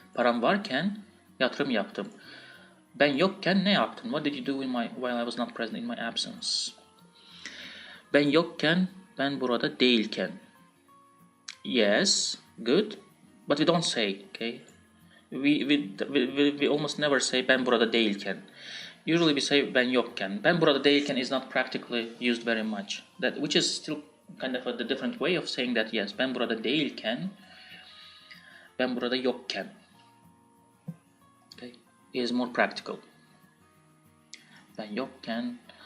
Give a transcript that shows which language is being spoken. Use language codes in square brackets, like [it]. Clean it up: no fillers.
[tr] Param varken yatırım yaptım. Ben yokken ne yaptın? [en] What did you do while I was not present in my absence? [tr] Ben yokken, ben burada değilken. [en] Yes, good, but we don't say, okay? We almost never say [tr] ben burada değilken. [en] Usually we say [tr] ben yokken. Ben burada değilken [en] is not practically used very much. Which is still kind of the different way of saying that, yes, [tr] ben burada değilken, ben burada yokken. [en] Okay, is more practical. [tr] Ben yokken.